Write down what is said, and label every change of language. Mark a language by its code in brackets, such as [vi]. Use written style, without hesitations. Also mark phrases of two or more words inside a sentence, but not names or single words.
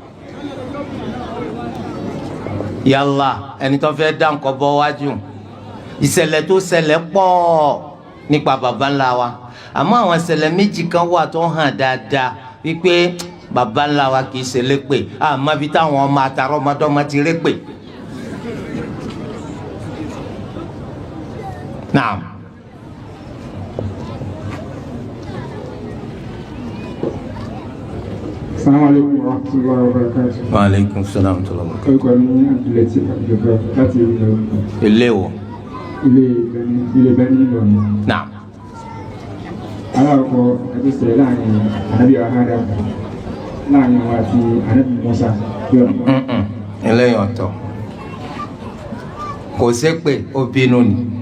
[yo] Yálà ẹni tó fẹ́ dáhùn kọ́ bọ́ wájú. Ìṣẹ̀lẹ̀ tó ṣẹlẹ̀ pọ̀ nípa baba ńlá wa àmọ́ àwọn ìṣẹ̀lẹ̀ méjì kan wà tó hàn dáadáa wípé baba ńlá wa kì í ṣe lépè àmọ́ bí táwọn ọmọ àtàrọ ọmọdọ́mọ ti répè. Naam. [ar] السلام عليكم ورحمة الله وبركاته. وعليكم السلام ورحمة الله. [yo] Orúkọ mi ní Abdulatif Abdulgafar láti Ìlọrin. Ilé wo? Ilé Bẹ́ẹ̀ni Ìlọrin. Naam. Alákọ̀ọ́ ẹgbẹ́ ṣẹlẹ̀ láàrin Anabi Adam láàrin wa àti Anabi Musa. Eléyìí ọ̀tọ̀ kò ṣépè ó bínú ni.